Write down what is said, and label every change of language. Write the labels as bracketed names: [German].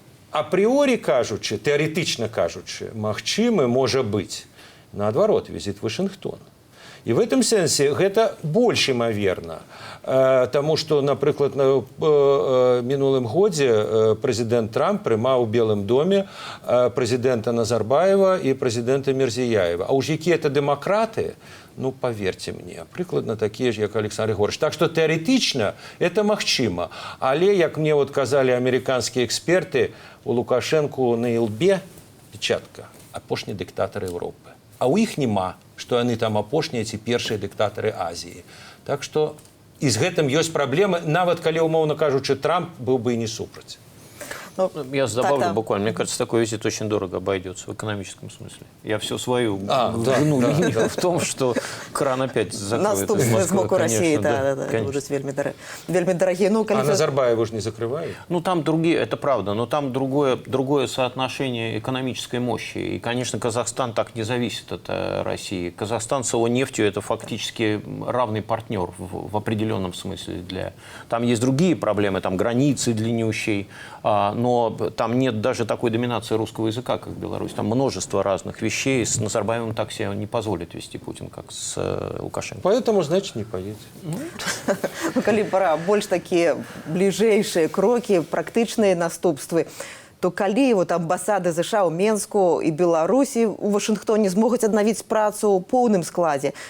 [Belarusian] Апріорі кажучы, тэарэтычна кажучы, магчымы можа быць, наадварот, візіт Вашынгтон. І в этом сэнсе гэта больш імаверна, таму што, напрыклад, на мінулым годзе прэзідэнт Трамп прымаў у Белым доме прэзідэнта Назарбаева і прэзідэнта Мірзіяева. А уж якія это дэмакраты, ну, [Russian] поверьте мне, [Belarusian] прыкладна такія ж, як Александр Григорьевич. Так што тэарэтычна это магчыма. Але, як мне вот казалі амерыканскія эксперты, у Лукашэнку на ілбе печатка апошні дыктатар Европы. А ў іх няма, што яны там апошнія ці першыя дыктатары Азіі. Так што і з гэтым ёсць праблемы, нават калі, умоўна кажучы, Трамп быў бы і не супраць. Ну, [Russian] я добавлю буквально. Мне кажется, такой визит очень дорого обойдется в экономическом смысле. Я всю свою вину в том, что кран опять закроет. [Belarusian] Наступствы з боку [Russian] России, да, будут вельмі дорогие. Ну, а Назарбаева же не закрывают? Ну, там другие, это правда, но там другое соотношение экономической мощи. И, конечно, Казахстан так не зависит от России. Казахстан с его нефтью – это фактически равный партнер в определенном смысле. Там есть другие проблемы, там границы длиннющие, но там нет даже такой доминации русского языка, как в Беларуси. Там множество разных вещей. С Назарбаевым так себе не позволит вести Путин, как с Лукашенко. Поэтому, значит, не поедет. [Belarusian] Ну, калі пора больш такія бліжэйшыя крокі, практычныя наступствы, то калі вот амбасады США ў Менску і Беларусі у Вашынгтоне змогуць аднавіць працу ў поўным складзе?